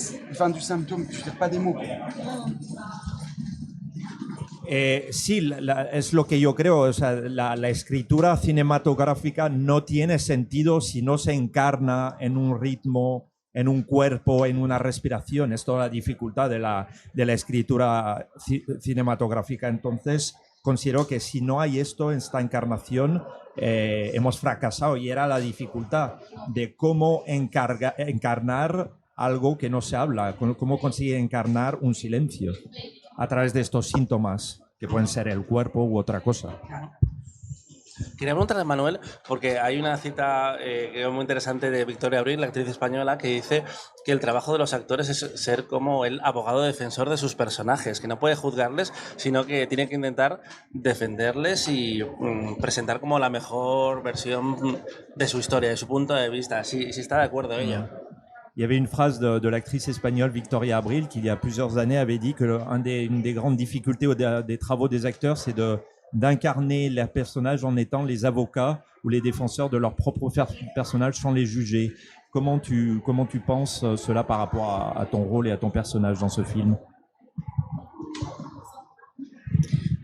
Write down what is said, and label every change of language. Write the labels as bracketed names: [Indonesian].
[French] Enfin, du symptôme, je ne tire pas des mots. [Spanish] Sí, es lo que yo creo. O sea, la escritura cinematográfica no tiene sentido si no se encarna en un ritmo, en un cuerpo, en una respiración. Es toda la dificultad de la escritura cinematográfica. Entonces, considero que si no hay esto, esta encarnación, hemos fracasado. Y era la dificultad de cómo encarnar algo que no se habla, cómo conseguir encarnar un silencio a través de estos síntomas, que pueden ser el cuerpo u otra cosa. Quería preguntarle a Manuel, porque hay una cita que es muy interesante de Victoria Abril, la actriz española, que dice que el trabajo de los actores es ser como el abogado defensor de sus personajes, que no puede juzgarles, sino que tiene que intentar defenderles y presentar como la mejor versión de su historia, de su punto de vista. Si está de acuerdo ella. [French] Il y avait une phrase de l'actrice espagnole Victoria Abril qui, il y a plusieurs années, avait dit que une des grandes difficultés des travaux des acteurs, c'est d'incarner les personnages en étant les avocats ou les défenseurs de leurs propres personnages sans les juger. Comment tu penses cela par rapport à ton rôle et à ton personnage dans ce film ?